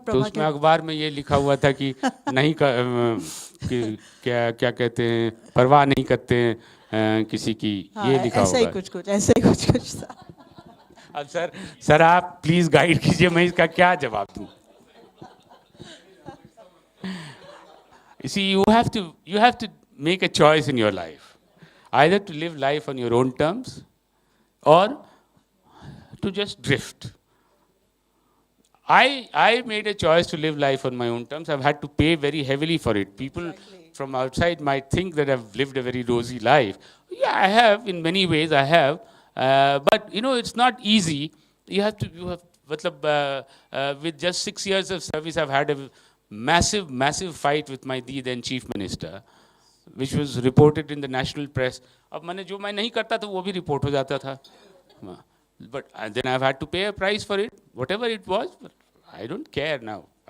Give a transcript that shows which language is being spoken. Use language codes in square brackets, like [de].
[hi] तो उसमें अखबार में ये लिखा हुआ था कि नहीं क्या कहते हैं, परवाह नहीं करते हैं किसी की, ये लिखा हुआ है। ऐसा ही कुछ था। अब सर आप प्लीज गाइड कीजिए, मैं इसका क्या जवाब दूं? [en] You have to make a choice in your life, either to live life on your own terms or to just drift. I made a choice to live life on my own terms. I've had to pay very heavily for it. People from outside might think that I've lived a very rosy life. Yeah, I have, in many ways I have. But you know, it's not easy. You have, matlab, with just 6 years of service, I've had a massive fight with my then chief minister, which was reported in the national press. [hi] अब मैंने जो मैं नहीं करता था वो भी report हो जाता था. [en] But then I've had to pay a price for it, whatever it was. But I don't care now.